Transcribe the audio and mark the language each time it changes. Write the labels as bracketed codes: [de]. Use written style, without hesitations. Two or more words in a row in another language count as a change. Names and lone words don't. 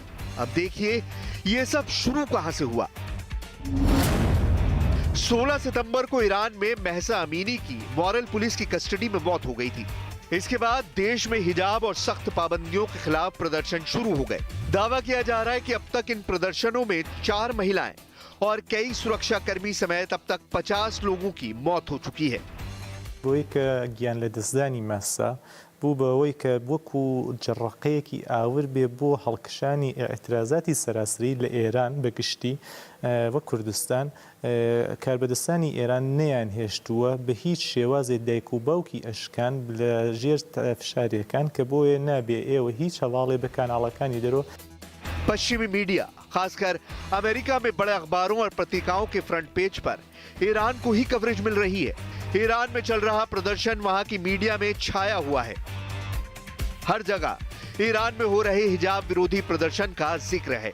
[hi] अब देखिए ये सब शुरू कहां से हुआ। 16 सितंबर को ईरान में महसा अमीनी की [en] moral police [hi] की कस्टडी में मौत हो गई थी। इसके बाद देश में हिजाब और सख्त पाबंदियों के खिलाफ प्रदर्शन शुरू हो गए। दावा किया जा रहा है कि अब तक इन प्रदर्शनों में 4 महिलाएं और कई सुरक्षा कर्मी समेत अब तक 50 लोगों की मौत हो चुकी है। [ckb] بوو بەوەی کە وەکو جەڕەقەیەکی ئاور بێ بۆ هەڵکشانی ئەعترازاتی سەراسری لە ئێران بەگشتی وە کوردستان کاربەدەستانی ئێران نەیان هێشتووە بە هیچ شێوازێک دایک و باوکی ئەشکان لە ژێر فشارەکان کە بۆیە نابێ ئێوە هیچ هەواڵێ بە کاناڵەکانی دەرەوە। [hi] पश्चिमी मीडिया, खासकर अमेरिका में बड़े अखबारों और पत्रिकाओं के [en] front page [hi] पर ईरान को ही कवरेज मिल रही है। ईरान में चल रहा प्रदर्शन वहां की मीडिया में छाया हुआ है। हर जगह ईरान में हो रहे हिजाब विरोधी प्रदर्शन का जिक्र है।